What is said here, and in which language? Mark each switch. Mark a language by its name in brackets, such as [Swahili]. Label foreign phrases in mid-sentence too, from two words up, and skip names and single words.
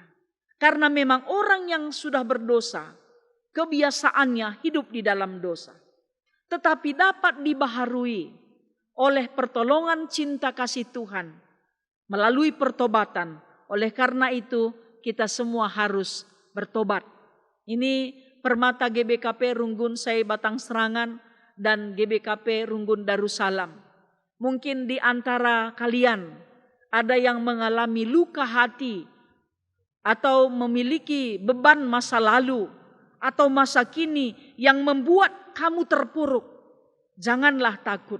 [Indonesian] Karena memang orang yang sudah berdosa, kebiasaannya hidup di dalam dosa. Tetapi dapat dibaharui oleh pertolongan cinta kasih Tuhan melalui pertobatan. Oleh karena itu kita semua harus bertobat. Ini Permata GBKP Runggun Sei Batang Serangan dan GBKP Runggun Darussalam. Mungkin di antara kalian ada yang mengalami luka hati atau memiliki beban masa lalu atau masa kini yang membuat kamu terpuruk. Janganlah takut.